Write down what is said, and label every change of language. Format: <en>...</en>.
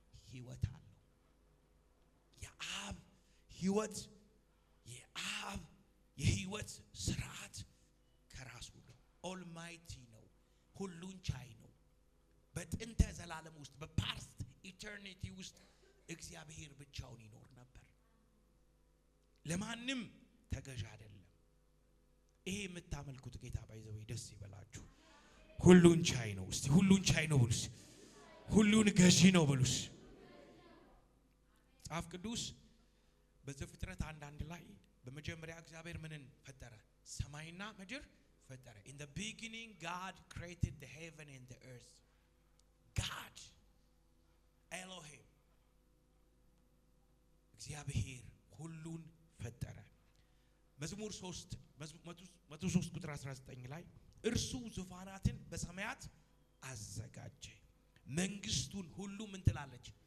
<am>ሕይወት አለው። የአብ ሕይወት የአብ የሕይወት ስርዓት ከራሱ ነው። ኦልማይቲ ነው፣ ሁሉን ቻይ ነው። በጥንተ ዘላለም ውስጥ በፓስት ኢተርኒቲ ውስጥ እግዚአብሔር ብቻውን ይኖር ነበር። ለማንም ተገዥ አይደለም። ይሄ የምታመልኩት ጌታ ባይዘው ደስ ይበላችሁ። ሁሉን ቻይ ነው። እስቲ ሁሉን ቻይ ነው ብሉስ። ሁሉን ገዢ ነው ብሉስ። መጽሐፍ ቅዱስ በዘፍጥረት 1:1 ላይ በመጀመሪያ እግዚአብሔር ምንን ፈጠረ? ሰማይና ምድር ፈጠረ።</am> <en>In the beginning God created the heaven and the earth.</en> <am>God Elohim እግዚአብሔር ሁሉን ፈጠረ። መዝሙር 103 ቁጥር 19 ላይ እርሱ ዙፋናትን በሰማያት አዘጋጀ፣ መንግስቱን ሁሉ ምን ትላለች?</am>